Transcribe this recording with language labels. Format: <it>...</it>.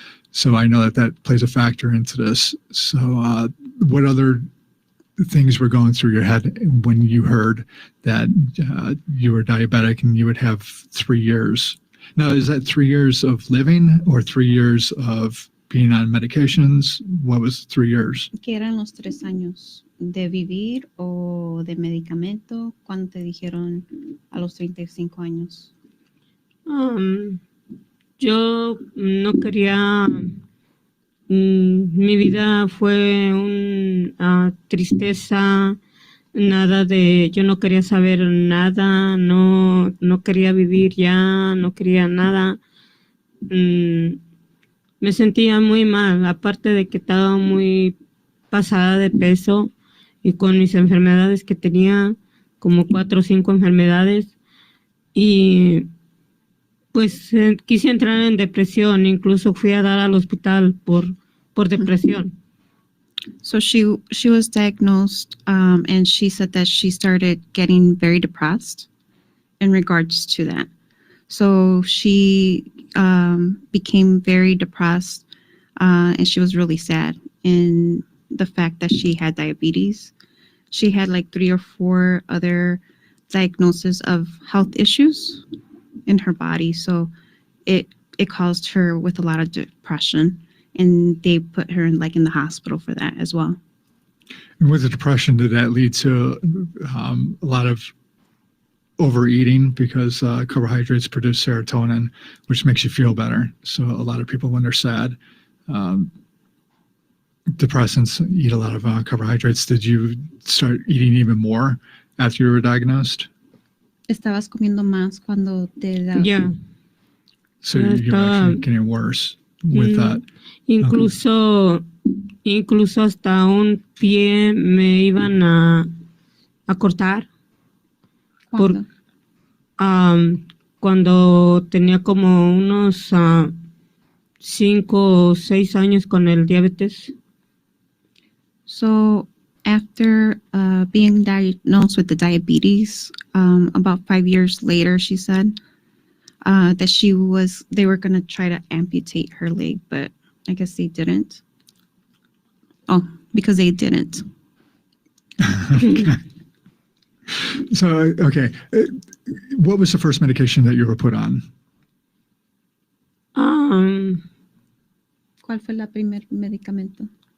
<en>So I know that that plays a factor into this. So what other things were going through your head when you heard that you were diabetic and you would have 3 years? Now, is that 3 years of living or 3 years of being on medications? What was 3 years?</en> <es>¿Qué eran los 3 años? ¿De vivir o de medicamento? ¿Cuándo te dijeron a los 35 años? Yo no quería, mi vida fue una tristeza, nada de, yo no quería saber nada, no quería vivir ya, no quería nada. Me sentía muy mal, aparte de que estaba muy pasada de peso y con mis enfermedades que tenía, como 4 o 5 enfermedades, y pues quise entrar en depresión, incluso fui a dar al hospital por depresión.</es> <en>So she was diagnosed, and she said that she started getting very depressed in regards to that. So she became very depressed, and she was really sad in the fact that she had diabetes. She had like 3 or 4 other diagnoses of health issues in her body. So it caused her with a lot of depression, and they put her in the hospital for that as well. And with the depression, did that lead to a lot of overeating? Because carbohydrates produce serotonin, which makes you feel better. So a lot of people, when they're sad, depressants eat a lot of carbohydrates. Did you start eating even more after you were diagnosed?</en> <es>Estabas comiendo más cuando te da.</es> <en>Yeah. So you're actually getting worse with that.</en> <es>Incluso hasta un pie me iban a cortar. ¿Cuándo? Cuando tenía como unos 5 o 6 años con el diabetes.</es> <en>So after being diagnosed with the diabetes, about 5 years later, she said that they were going to try to amputate her leg, but I guess they didn't. Oh, because they didn't. Okay. So, okay. What was the first medication that you were put on?</en> <es>¿Cuál fue la primer medicamento?</es>